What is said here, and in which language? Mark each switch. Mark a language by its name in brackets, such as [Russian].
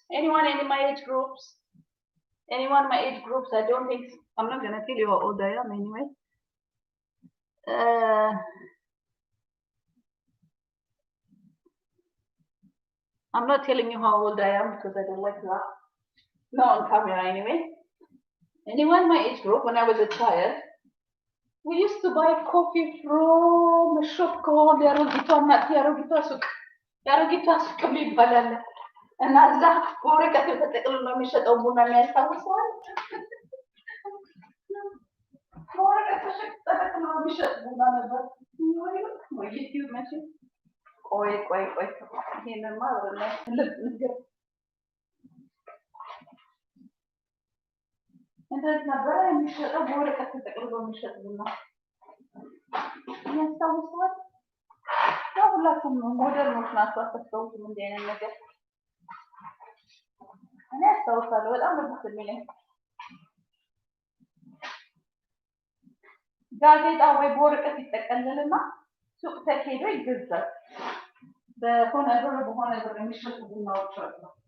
[English] Anyone in my age groups? Anyone in my age groups? I don't think so. I'm not gonna tell you how old I am anyway. I'm not telling you how old I am because I don't like that. Not on camera anyway. Anyone in my age group, when I was a child, we used to buy coffee from a shop called Yarogita Suk [Amharic] የሚባላል እና እዛ በወረቀት ተጠቅልሎ ነው የሚሸጠው ቡና የሚያስታውሰዋል። በወረቀት ተጠቅልሎ የሚሸጥ ቡና ነበር። ዩቲዩብ መቼ ቆይ ይሄንማ ነገር እንደዚህ ነበረ የሚሸጠው በወረቀት ተጠቅልሎ የሚሸጥ ቡና የሚያስታውሰዋል። ሁላችሁም ሞደርኖች ናቸው። አታስታውሱም እንዲህ አይነት ነገር? እኔ አስታውሳለሁ። በጣም ደስ የሚለኝ ጋዜጣ ወይ በወረቀት ይጠቀልልና ሱቅ ተሄዶ ይገዛል። በሆነ ብር የሚሸጡ ቡናዎች አሉ።